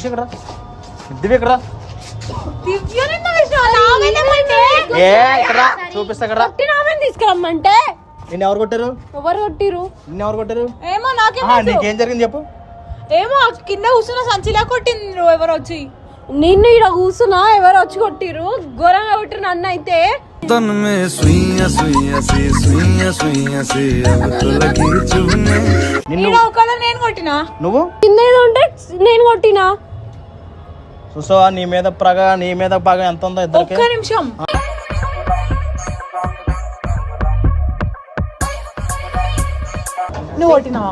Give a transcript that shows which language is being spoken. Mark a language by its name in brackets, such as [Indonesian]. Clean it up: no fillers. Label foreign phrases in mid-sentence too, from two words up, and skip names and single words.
[Telugu] ఇక్కడ రా దివ్య. ఇక్కడ రా. చూపిస్తా. ఇక్కడ తీసుకురమ్మంటే నిన్ను ఎవరు కొట్టారు? ఎవరు కొట్టిరు? నిన్ను ఎవరు కొట్టారు? ఏమో నాకేం నీకేం జరిగింది చెప్పు. ఏమో కింద కూర్చున్న సంచిలా కొట్టింది ఎవరు వచ్చి. నిన్ను ఇక్కడ కూర్చున్నా ఎవరు వచ్చి కొట్టిరు ఘోరంగా కొట్టిరు నన్ను అయితే [Hindi] तन में सुइया सुइया सी सुइया सुइया सी अब तो लगी चुभने [Telugu] నిన్ను నేను కొట్టినా నువ్వు కిందేదో ఉంటే నేను కొట్టినా చూసావా నీ మీద పగ ఎంత ఉందో ఇద్దరికి ఒక్క నిమిషం నువ్వు కొట్టినావా